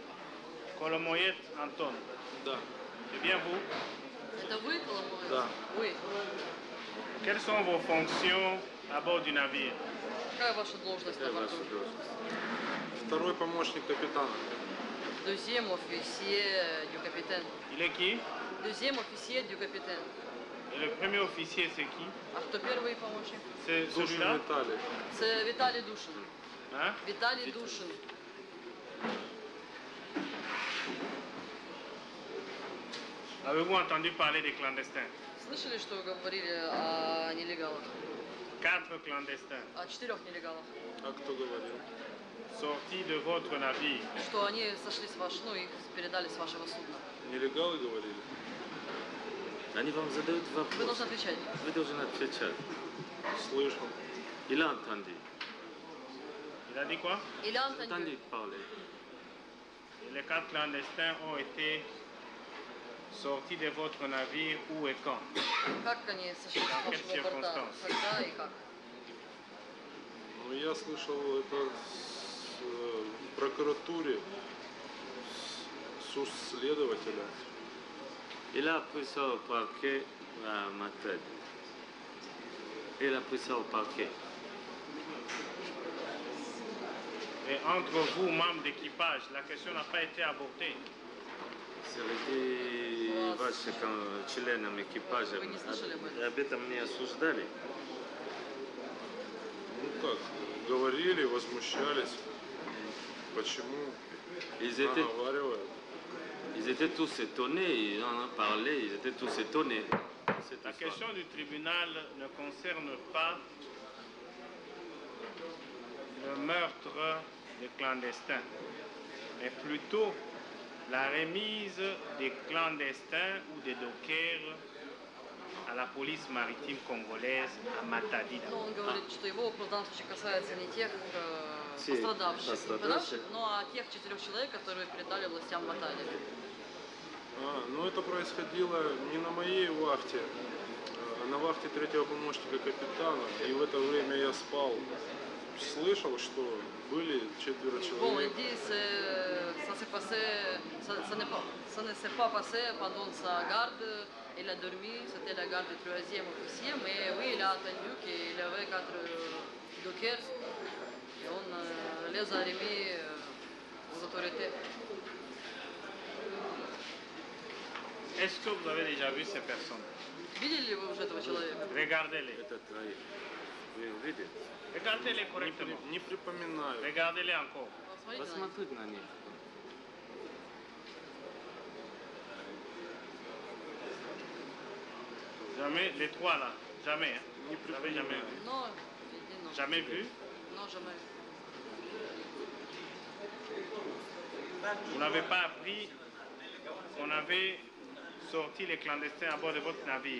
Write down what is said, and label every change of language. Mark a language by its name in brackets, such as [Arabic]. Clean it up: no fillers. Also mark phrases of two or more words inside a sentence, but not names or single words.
[Russian] Коломоет Антон. Да. [French] C'est bien vous? [Russian] Это вы, Коломоец? Да. Вы. [French] Quelles sont vos fonctions à bord du navire? [Russian] Какая ваша должность на борту? Второй помощник капитана. [French] Deuxième officier du capitaine. Il est qui? Deuxième officier du capitaine. Et le premier officier, c'est qui? [Russian] А кто первый помощник? [French] C'est [Russian] Душин [French] celui-là? [Russian] Виталий. Это Виталий Душин. [French] Hein? [Russian] Виталий Душин. [French] Avez-vous entendu parler des clandestins? [Russian] Слышали, что говорили о нелегалах? [French] 4 clandestins [Russian] О 4 нелегалах. А кто говорил? [French] sortis de votre navire. [Russian] Что они сошли с вашего, ну, их передали с вашего судна. Нелегалы говорили? Они вам задают вопрос. Вы должны отвечать. Вы должны отвечать. Слышал. [French] Il a entendu. Il a dit quoi? Il a Entendu entendu. parler. Et les 4 clandestins ont été sortis de votre navire où et quand? [Russian] Как они сошли с [French] Dans quelles [Russian] вашего борта? [French] circonstances? [Russian] Когда и как? Ну, я слышал это в прокуратуре с следователя. [French] Il a pris ça au parquet à Matadi. Il a pris ça au parquet. Et entre vous, membres d'équipage, la question n'a pas été abordée. [Russian] Среди ваших членов экипажа Вы не слышали об этом? об этом не осуждали? Ну как, говорили, возмущались. Почему наговаривают? [French] Ils étaient tous étonnés, ils en ont parlé, ils étaient tous étonnés. La question du tribunal ne concerne pas le meurtre des clandestins, mais plutôt la remise des clandestins ou des dockers à la police maritime congolaise à Matadi. [Russian] Но он говорит, что его вопрос в данном случае касается не тех пострадавших, но тех 4 человек, которые передали властям Матади. Ну это происходило не на моей вахте, а на вахте третьего помощника капитана. И в это время я спал. Слышал, что были 4 [French] Bon, il [Russian] человек. [French] dit ça s'est passé, ça ne s'est pas passé pendant sa garde. Il a dormi, c'était la garde du 3e officier, mais oui, il a attendu qu'il y avait 4 dockers et on les a remis aux autorités. Est-ce que vous avez déjà vu ces personnes? [Russian] Видели ли вы уже этого человека? [French] Regardez-les. [Russian] Это троих. Вы увидели? [French] Regardez-les correctement. [Russian] Не припоминаю. [French] Regardez-les encore. [Russian] Посмотрите на них. Посмотрите на них. [French] Jamais, les 3 là, jamais. Hein? Vous n'avez jamais vu? Non, il dit non. Jamais vu? Non, jamais. Vous n'avez pas appris qu'on avait sorti les clandestins à bord de votre navire?